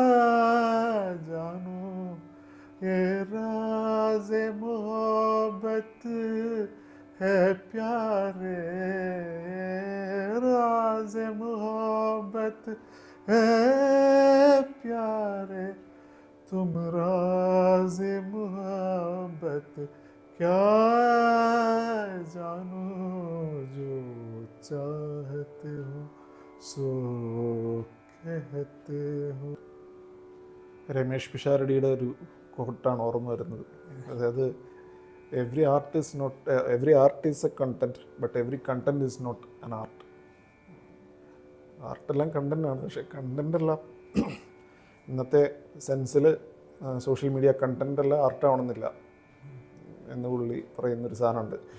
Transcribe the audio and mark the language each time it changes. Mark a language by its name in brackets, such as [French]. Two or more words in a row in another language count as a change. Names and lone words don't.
[Hindi] जानो ये राज मोहब्बत है प्यारे राज मोहब्बत है प्यारे तुम राज मोहब्बत क्या जानो जो चाहते हो सो कहते हो. [Malayalam] രമേഷ് പിഷാരടിയുടെ ഒരു കോട്ടാണ് ഓർമ്മ വരുന്നത്. [English] അതായത് every art is a content but every content is not an art. [Malayalam] ആർട്ടെല്ലാം കണ്ടന്റാണ്, പക്ഷെ കണ്ടൻ്റെല്ലാം ഇന്നത്തെ സെൻസിൽ [English] social media [Malayalam] കണ്ടൻ്റെല്ലാം ആർട്ടാവണമെന്നില്ല എന്ന് പുള്ളി പറയുന്നൊരു സാധനമുണ്ട്.